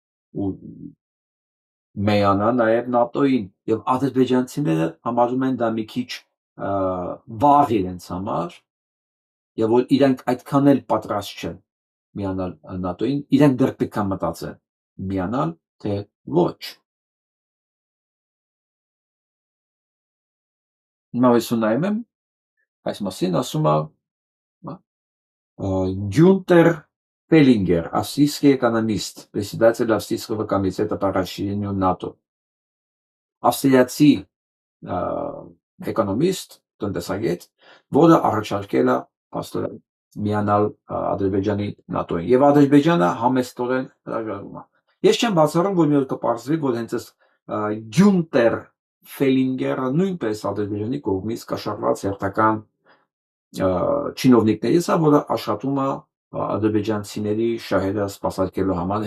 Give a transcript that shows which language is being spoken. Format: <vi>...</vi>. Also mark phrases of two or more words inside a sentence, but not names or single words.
<hy>միանա նաեւ ՆԱՏՕ-ին եւ ադրբեջանցիները համարում են դա մի քիչ վաղ իրենց համար եւ որ իրանք այդքան էլ պատրաստ չեն միանալ ՆԱՏՕ-ին, իրանք դեռ պետք է մտածեն միանալ թե ոչ։ Նույնիսկ եմ այս մասին ասում է Գյունտեր Պելինգեր,</hy> <ru>австрийский экономист, председатель австрийского комитета по расширению НАТО.</ru> <hy>Ավստրիացի էկոնոմիստ, տնտեսագետ, որը առաջարկել է փաստորեն միանալ Ադրբեջանի ՆԱՏՕ-ին եւ Ադրբեջանը համեստորեն հրաժարվում է։ Ես չեմ բացառում, որ մի օր կպարզվի, որ հենց այս Գյունտեր Ֆելինգերը նույնպես Ադրբեջանի կողմից կաշառված հերթական չինովնիկներից է, որը աշխատում է ադրբեջանցիների շահերը սպասարկելու համար</hy>